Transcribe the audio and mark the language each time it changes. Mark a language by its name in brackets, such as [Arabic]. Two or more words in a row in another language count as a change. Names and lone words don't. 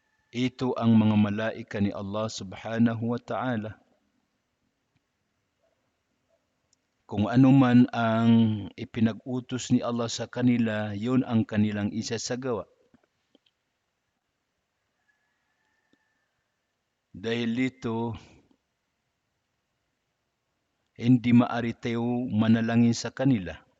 [Filipino] Ito ang mga malaika ni Allah [Arabic] سبحانه وتعالى. [Filipino] Kung ano man ang ipinag-utos ni Allah sa kanila, yun ang kanilang isasagawa. Dahil dito, hindi maaari tayo manalangin sa kanila.